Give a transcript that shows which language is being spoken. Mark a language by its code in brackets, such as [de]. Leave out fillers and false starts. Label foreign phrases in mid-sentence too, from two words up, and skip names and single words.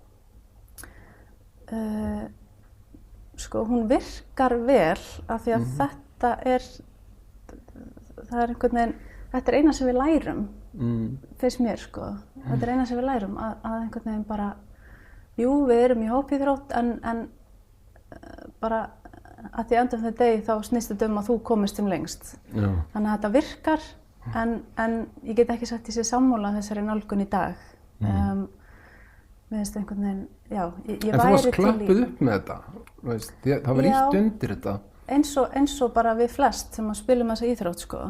[is] Sko, hún virkar vel af því að þetta er einhvern veginn, þetta er eina sem við lærum, finnst mér sko. Þetta er eina sem við lærum, að einhvern veginn bara, jú, við erum í hópíþrótt en bara [en] at the end of the day [is] þá snýst þetta að þú komist sem lengst. Já. Þannig að þetta virkar en ég get ekki sagt ég sé sammála þessari nálgun í dag. Mér finnst einhvern veginn, já, ég væri til í... En þú varst klappuð upp með þetta, veist, það var ýtt undir þetta. Eins og bara við flest sem að spilum þessa íþrótt sko.